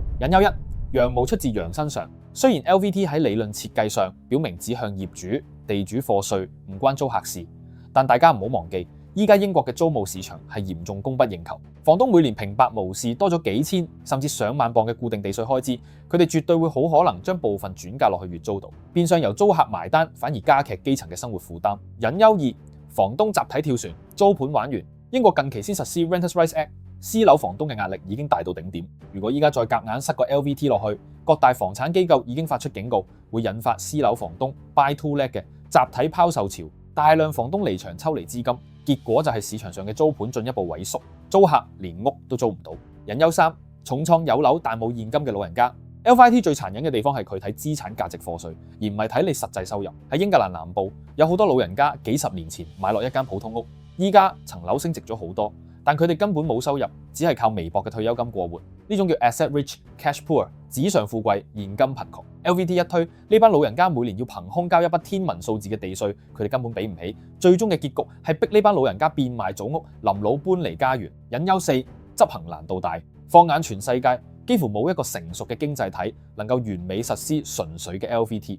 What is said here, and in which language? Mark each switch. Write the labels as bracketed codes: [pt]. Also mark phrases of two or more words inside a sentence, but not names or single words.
[yue] 隱憂一：羊毛出自羊身上。雖然 LVT 喺理論設計上表明只向業主、地主課稅，唔關租客事，但大家唔好忘記，依家英國嘅租務市場係嚴重供不應求，房東每年平白無事多咗幾千甚至上萬鎊嘅固定地稅開支，佢哋絕對會好可能將部分轉嫁落去月租度，變相由租客埋單，反而加劇基層嘅生活負擔。隱憂二：房東集體跳船，租盤玩完。英國近期先實施 Renters' Rights Act，私樓房東嘅壓力已經大到頂點，如果依家再夾硬塞個 LVT 落去，各大房產機構已經發出警告，會引發私樓房東 [en] buy to let [yue] 嘅集體拋售潮，大量房東離場抽離資金，結果就係市場上嘅租盤進一步萎縮，租客連屋都租唔到。隱憂三：重創有樓但冇現金嘅老人家。LVT 最殘忍嘅地方係佢睇資產價值課稅，而唔係睇你實際收入。喺英格蘭南部有好多老人家幾十年前買落一間普通屋，依家層樓升值咗好多，但佢哋根本冇收入，只係靠微薄嘅退休金過活。呢種叫 [en] asset rich cash poor， [yue] 紙上富貴現金貧窮。LVT 一推，呢班老人家每年要憑空交一筆天文數字嘅地稅，佢哋根本俾唔起。最終嘅結局係逼呢班老人家變賣祖屋，臨老搬離家園。隱憂四：執行難度大。放眼全世界，幾乎冇一個成熟嘅經濟體能夠完美實施純粹嘅 LVT。